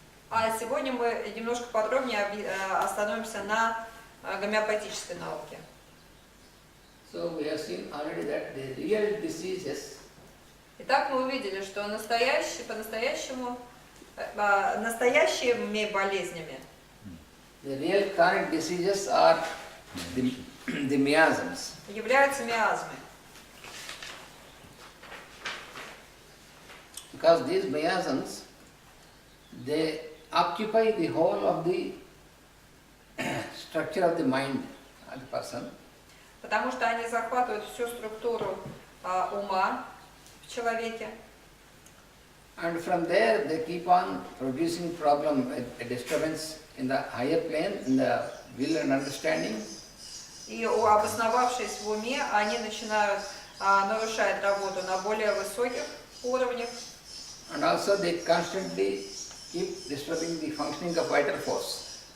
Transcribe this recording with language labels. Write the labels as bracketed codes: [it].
[ru] А сегодня мы немножко подробнее остановимся на гомеопатической науке. [en] So we have seen already that the real diseases [ru] Итак, мы увидели, что по-настоящему, настоящими болезнями, [en] the real chronic diseases are the miasms. [ru] являются миазмы. [en] Because these miasms, they occupy the whole of the structure of the mind of the person. [ru] Потому что они захватывают всю структуру ума в человеке. [en] And from there they keep on producing problem, a disturbance in the higher plane, in the will and understanding. [ru] И обосновавшись в уме, они начинают нарушать работу на более высоких уровнях. [en] And also they constantly keep disturbing the functioning of vital force.